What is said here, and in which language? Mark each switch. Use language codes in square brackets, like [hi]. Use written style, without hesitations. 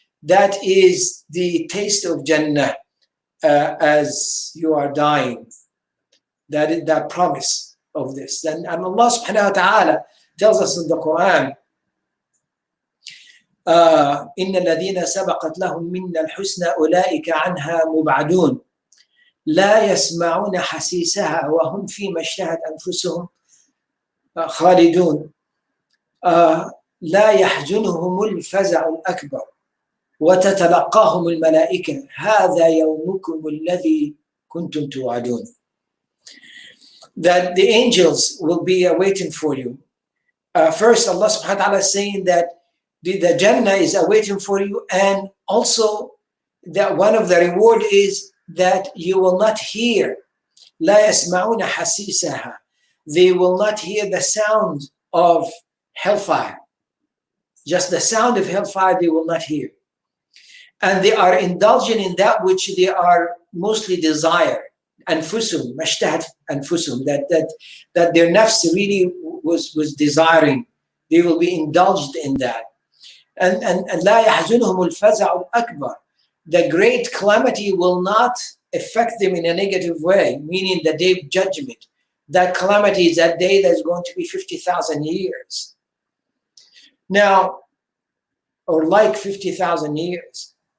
[en] That is the taste of Jannah as you are dying. That is that promise of this. And Allah subhanahu wa ta'ala tells us in the Quran, [ar] إن الذين سبقت لهم منا الحسنى أولئك عنها مبعدون لا يسمعون حسيسها وهم فيما اشتهت أنفسهم خالدون لا يحزنهم الفزع الأكبر وتتلقاهم الملائكة هذا يومكم الذي كنتم توعدون. [en] That the angels will be awaiting for you. First, Allah subhanahu wa ta'ala is saying that the Jannah is awaiting for you, and also that one of the reward is that you will not hear [ar] لا يسمعون حسيسها. [en] They will not hear the sound of hellfire. Just the sound of hellfire they will not hear. And they are indulging in that which they are mostly desire. [ar] أنفسهم ما اشتهت أنفسهم, [en] that their nafs really was desiring. They will be indulged in that. [ar] And لا يحزنهم الفزع الأكبر. [en] The great calamity will not affect them in a negative way, meaning the day of judgment. That calamity is that day that's going to be 50,000 years. Now, or like 50,000 years.